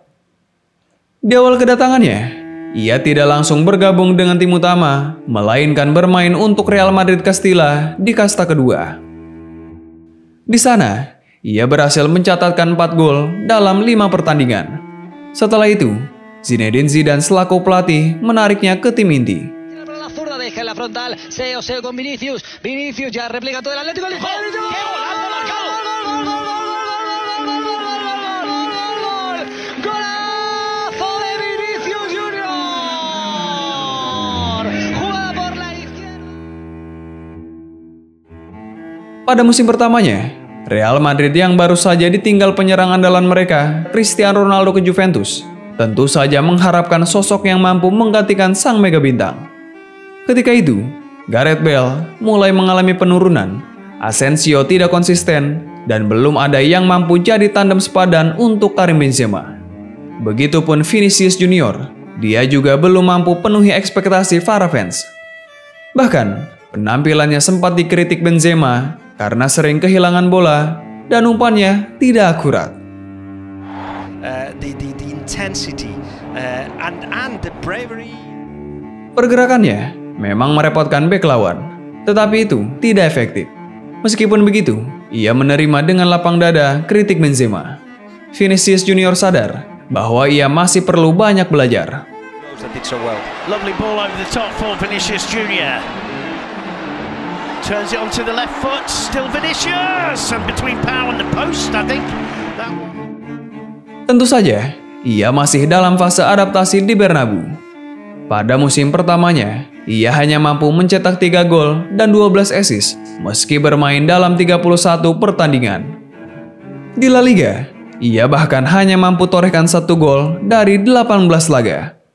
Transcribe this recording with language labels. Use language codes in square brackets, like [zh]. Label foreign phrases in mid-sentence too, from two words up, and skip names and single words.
[id] Di awal kedatangannya, ia tidak langsung bergabung dengan tim utama, melainkan bermain untuk Real Madrid Castilla di kasta kedua. Di sana, ia berhasil mencatatkan 4 gol dalam 5 pertandingan. Setelah itu, Zinedine Zidane selaku pelatih menariknya ke tim inti. [es] Deja la frontal, Seo con Vinicius, Vinicius ya replica todo el Atlético. ¡Qué golazo marcado! ¡Golazo de Vinicius Junior! Jugada por la izquierda. [id] Pada musim pertamanya, Real Madrid yang baru saja ditinggal penyerang andalan mereka, Cristiano Ronaldo ke Juventus, tentu saja mengharapkan sosok yang mampu menggantikan sang mega bintang. Ketika itu, Gareth Bale mulai mengalami penurunan, Asensio tidak konsisten, dan belum ada yang mampu jadi tandem sepadan untuk Karim Benzema. Begitupun Vinicius Junior, dia juga belum mampu penuhi ekspektasi para fans. Bahkan, penampilannya sempat dikritik Benzema karena sering kehilangan bola dan umpannya tidak akurat. [en] The intensity and the bravery. [id] Pergerakannya memang merepotkan bek lawan, tetapi itu tidak efektif. Meskipun begitu, ia menerima dengan lapang dada kritik Benzema. Vinicius Junior sadar bahwa ia masih perlu banyak belajar. [en] Lovely ball over the top for Vinicius Junior. Turns it onto the left foot, still Vinicius, and between Pau and the post, I think. [id] Tentu saja, ia masih dalam fase adaptasi di Bernabeu. Pada musim pertamanya, ia hanya mampu mencetak 3 gol dan 12 assist meski bermain dalam 31 pertandingan. Di La Liga, ia bahkan hanya mampu torehkan 1 gol dari 18 laga.